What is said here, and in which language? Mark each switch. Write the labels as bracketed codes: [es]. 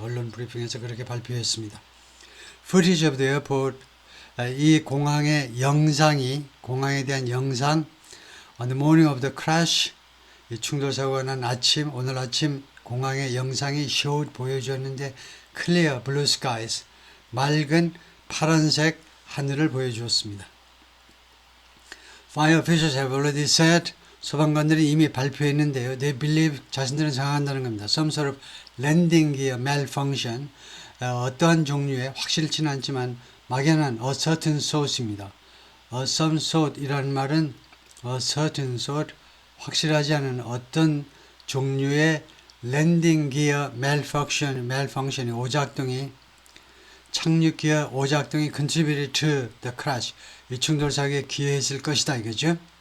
[ko] 언론 브리핑에서 그렇게 발표했습니다. [en] Footage of the airport, [ko] 이 공항의 영상이, 공항에 대한 영상, [en] on the morning of the crash, [ko] 이 충돌 사고가 난 오늘 아침 공항의 영상이 [en] showed [ko] 보여주었는데 [en] clear blue skies, [ko] 맑은 파란색 하늘을 보여주었습니다. [en] Fire officials have already said, [ko] 소방관들이 이미 발표했는데요. [en] They believe, [ko] 자신들은 생각한다는 겁니다. [en] Some sort of landing gear malfunction, [ko] 어떠한 종류의, 확실치는 않지만 막연한 [en] a certain sort [ko] 입니다. [en] some sort [ko] 이라는 말은 [en] a certain sort, [ko] 확실하지 않은 어떤 종류의 [en] landing gear malfunction [ko] 이 오작동이, 착륙기어 오작동이 [en] contributed to the crash, [ko] 이 충돌 사고에 기여했을 것이다 이거죠.